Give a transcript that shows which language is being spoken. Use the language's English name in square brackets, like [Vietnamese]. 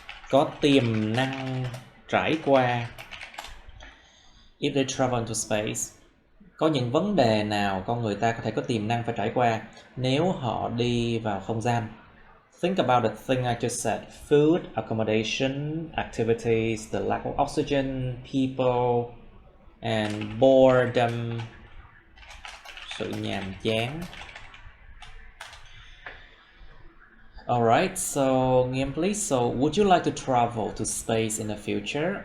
[Vietnamese] Có tiềm năng trải qua. [English] If they travel into space. [Vietnamese] Có những vấn đề nào con người ta có thể có tiềm năng phải trải qua nếu họ đi vào không gian? [English] Think about the thing I just said. Food, accommodation, activities, the lack of oxygen, people, and boredom. [Vietnamese] Sự nhàm chán. [English] Alright, so Nghiêm, please. So, would you like to travel to space in the future?